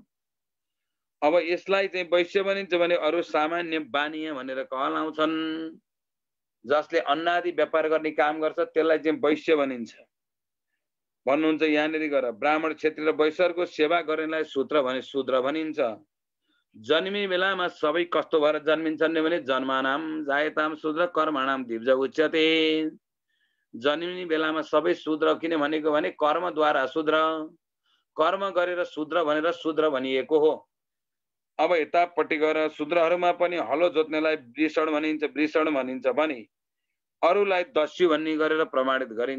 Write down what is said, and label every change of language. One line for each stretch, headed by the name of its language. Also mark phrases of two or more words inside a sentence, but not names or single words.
Nepali: अब यसलाई चाहिँ वैश्य भनिन्छ भने अरू सामान्य बानीय भनेर कहलाउँछन्। जसले अन्न आदि व्यापार गर्ने काम गर्छ त्यसलाई चाहिँ वैश्य भनिन्छ। भन्नुहुन्छ यहाँनिर गएर ब्राह्मण क्षत्रिय र वैश्यहरूको सेवा गर्नेलाई शूद्र भनिन्छ। जन्मिने बेलामा सबै कस्तो भएर जन्मिन्छन् भने
Sanskrit: जन्मानाम जायताम शूद्र कर्माणाम दिव्ज उच्यते।
Nepali: जन्मिने बेलामा सबै शूद्र, किन भनेको भने कर्मद्वारा शूद्र, कर्म गरेर शूद्र भनेर शूद्र भनिएको हो। अब यतापट्टि गएर शूद्रहरूमा पनि हलो जोत्नेलाई वृषण भनिन्छ भने अरूलाई दस्यु भन्ने गरेर प्रमाणित गरिन्छ।